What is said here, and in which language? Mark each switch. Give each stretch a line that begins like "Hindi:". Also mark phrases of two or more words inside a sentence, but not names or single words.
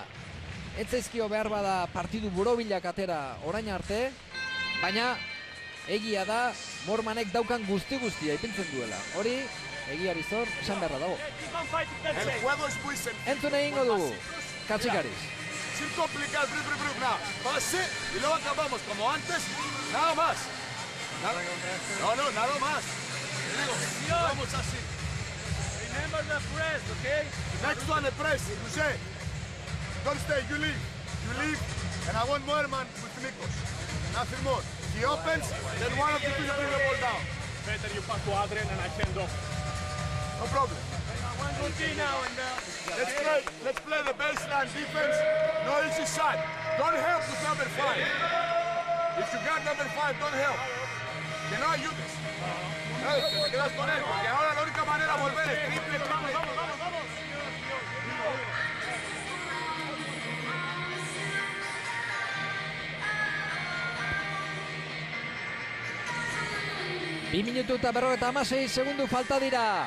Basque: Ez zaizkio behar bada partidu borobilak atera orain arte, baina egia da Moermanek daukan guztia ipintzen duela. Hori, egiari zor, esan beharra dago. Entzun egingo dugu, Katxikariz.
Spanish: Sin complicar, nada. Pase y luego acabamos como antes, nada más. Nada más. Te digo, vamos así.
English: Remember the press, okay? Next one, the press, Roger. Don't stay, you leave, and I want Moerman with Nikos. Nothing more. He opens, then one of the two bring the ball down. Better you pass to Adrian and I send off. No problem. Let's play the baseline defense. No easy shot. Don't help with number 5. If you got number 5, don't help.
Spanish: Que no ayudes. Te quedas con él, porque ahora la única manera de volver es triple. Vamos.
Basque: 2 minutu eta 56 segundu falta dira.